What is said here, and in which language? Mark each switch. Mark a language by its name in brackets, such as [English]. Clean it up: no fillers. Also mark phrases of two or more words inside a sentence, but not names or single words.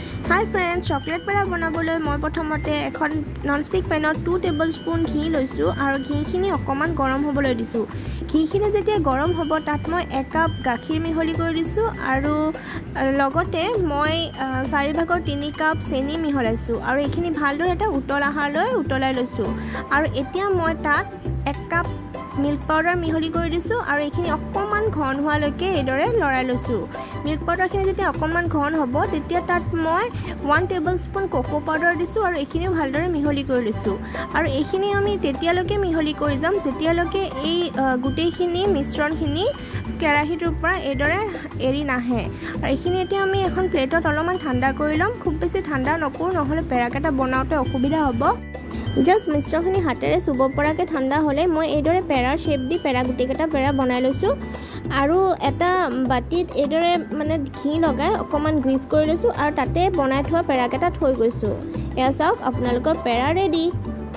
[English] Hi friends, [Assamese] chocolate পেৰা বনাবলৈ মই প্ৰথমতে এখন [English] non-stick pan [Assamese] 2 tablespoon ঘী লৈছো আৰু ঘী খিনি অকমান গৰম হ'বলৈ দিছো. ঘী খিনি যেতিয়া গৰম হ'ব তাত মই 1 cup গাখীৰ মিহলি কৰি দিছো আৰু লগতে মই 4 ভাগৰ 3 cup চেনি মিহলাইছো আৰু এইখিনি ভালদৰে এটা উতলা হ'লৈ উতলাই লৈছো আৰু এতিয়া মই তাত 1 [English] cup milk powder [Assamese] মিহলি কৰি দিছো আৰু এইখিনি অকমান ঘন হোৱা লৈকে এনেদৰে লৰাই লৈছো. [English] Milk powder [Assamese] খিনি যেতিয়া অকমান ঘন হ'ব তেতিয়া তাত মই 1 [English] tablespoon cocoa powder [Assamese] দিছো আৰু এইখিনি ভালদৰে মিহলি কৰি দিছো আৰু এইখিনি আমি তেতিয়া লৈকে মিহলি কৰি যাম যেতিয়া লৈকে এই গোটেই খিনি মিশ্ৰণ খিনি কেৰাহীটোৰ ওপৰ এনেদৰে এৰি নাহে আৰু এইখিনি এতিয়া আমি এখন plate ত অলপমান ঠাণ্ডা কৰি লম খুব বেছি ঠাণ্ডা নকৰি নহলে পেৰাকেটা বনাওতে অসুবিধা হ'ব Just মিশ্ৰণখিনি হাতেৰে চুব পৰাকে ঠাণ্ডা হলে মই এদৰে পেৰাৰ শেপ দি পেৰা গুটিকেটা পেৰা বনাই লৈছো আৰু এটা বাটিত এদৰে মানে ঘি লগাই অকমান গ্ৰীজ কৰি লৈছো আৰু তাতে বনাই থোৱা পেৰাকেটা থৈ গৈছো এয়া চাওক আপোনালোকৰ পেৰা ৰেডি